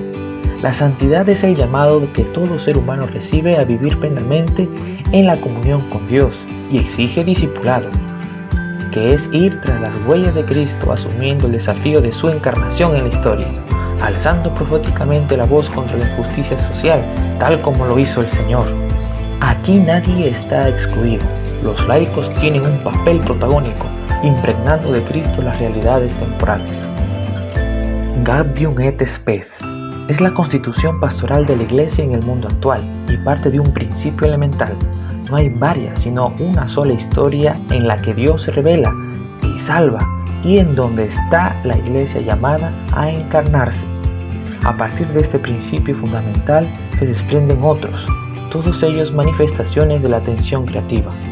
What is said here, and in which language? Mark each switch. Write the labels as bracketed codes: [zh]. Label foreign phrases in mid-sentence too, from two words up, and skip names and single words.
[es] La santidad es el llamado que todo ser humano recibe a vivir plenamente en la comunión con Dios y exige discipulado, que es ir tras las huellas de Cristo asumiendo el desafío de su encarnación en la historia, alzando proféticamente la voz contra la injusticia social, tal como lo hizo el Señor. Aquí nadie está excluido. Los laicos tienen un papel protagónico, impregnando de Cristo las realidades temporales. Gaudium et Spes es la constitución pastoral de la Iglesia en el mundo actual y parte de un principio elemental. No hay varias, sino una sola historia en la que Dios se revela y salva, y en donde está la Iglesia llamada a encarnarse. A partir de este principio fundamental se desprenden otros, todos ellos manifestaciones de la atención creativa.